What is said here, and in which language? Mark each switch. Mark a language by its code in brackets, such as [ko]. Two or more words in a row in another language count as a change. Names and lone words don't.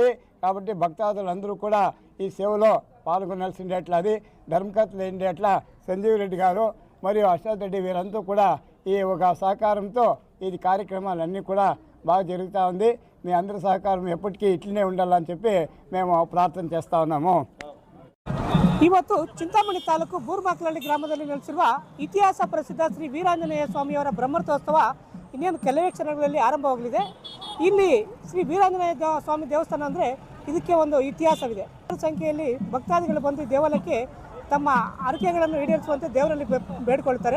[te] కాబట్టి భక్తాదులందరూ కూడా ఈ సేవలో పాల్గొనాల్సిండేట్లా అది ధర్మకర్తలు ఏంటేట్లా సంజీవ్ రెడ్డి గారు మరియు అశోక్ రెడ్డి వీరంతా కూడా ఈ ఒక సహకారంతో ఈ కార్యక్రమాలన్నీ కూడా బాగా జరుగుతూ ఉంది. మీ అందరి సహకారం ఎప్పటికీ ఇట్లనే ఉండాలని చెప్పి మేము ಪ್ರಾರ್ಥನೆ చేస్తూ ఉన్నాము. [kn] ಇವತ್ತು ಚಿಂತಾಮಣಿ ತಾಲೂಕು ಬೂರ್ಮಾಕಲಹಳ್ಳಿ ಗ್ರಾಮದಲ್ಲಿ ನೆಲೆಸಿರುವ ಇತಿಹಾಸ ಪ್ರಸಿದ್ಧ ಶ್ರೀ ವೀರಾಂಜನೇಯ ಸ್ವಾಮಿಯವರ ಬ್ರಹ್ಮರಥೋತ್ಸವ ಇನ್ನೇನು ಕೆಲವೇ ಕ್ಷಣಗಳಲ್ಲಿ ಆರಂಭವಾಗಲಿದೆ. ಇಲ್ಲಿ ಶ್ರೀ ವೀರಾಂಜನೇಯ ಸ್ವಾಮಿ ದೇವಸ್ಥಾನ ಅಂದರೆ ಇದಕ್ಕೆ ಒಂದು ಇತಿಹಾಸವಿದೆ. ಸಂಖ್ಯೆಯಲ್ಲಿ ಭಕ್ತಾದಿಗಳು ಬಂದು ದೇವಾಲಯಕ್ಕೆ ತಮ್ಮ ಹರಕೆಗಳನ್ನು ಈಡೇರಿಸುವಂತೆ ದೇವರಲ್ಲಿ ಬೇಡಿಕೊಳ್ತಾರೆ.